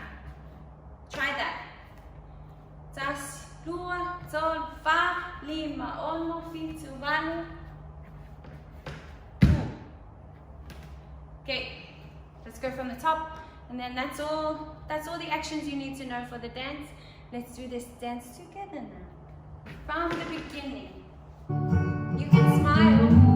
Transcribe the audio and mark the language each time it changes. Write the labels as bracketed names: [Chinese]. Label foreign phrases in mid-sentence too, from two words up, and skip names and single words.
[English] Try that. [Samoan] Tas, dua, sol, fa, lima, ono, fitu, valo. [English] Okay, let's go from the top, and then that's all the actions you need to know for the dance. Let's do this dance together now. From the beginning. You can smile.